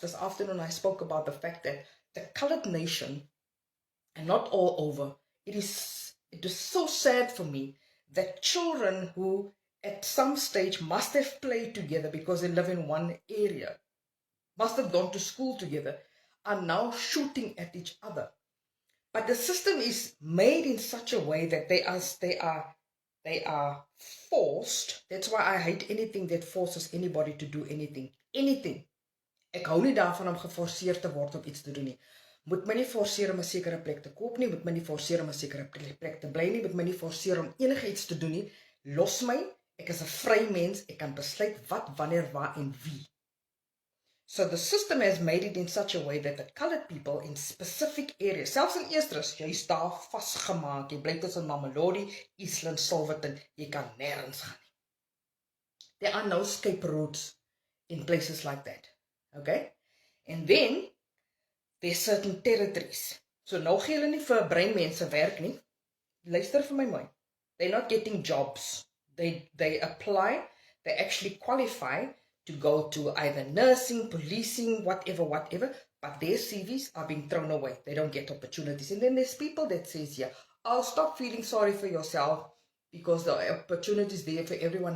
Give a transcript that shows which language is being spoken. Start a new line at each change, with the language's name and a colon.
English: This afternoon I spoke about the fact that the colored nation, and not all over, it is so sad for me that children who at some stage must have played together because they live in one area, must have gone to school together, are now shooting at each other. But the system is made in such a way that they are forced. That's why I hate anything that forces anybody to do anything. Anything.
Afrikaans: Ek hou nie daarvan om geforseer te word om iets te doen nie. Moet my nie forceer om 'n sekere plek te koop nie, moet my nie forceer om 'n sekere plek te bly nie, moet my nie forceer om enige iets te doen nie. Los my, ek is 'n vry mens, ek kan besluit wat, wanneer, waar en wie.
English: So the system has made it in such a way that the colored people in specific areas,
Afrikaans: selfs in Easters, jy's daar vasgemaak, jy bly tussen Mamelodi, Eastland, Silverton, jy kan nêrens gaan nie.
English: There are no escape routes in places like that. Okay? And then there's certain territories.
Afrikaans: So nou gee hulle nie vir breinmense werk nie. Luister vir my mooi.
English: They're not getting jobs. They apply, they actually qualify to go to either nursing, policing, whatever, but their CVs are being thrown away. They don't get opportunities. And then there's people that says, yeah, I'll stop feeling sorry for yourself because the opportunity is there for everyone.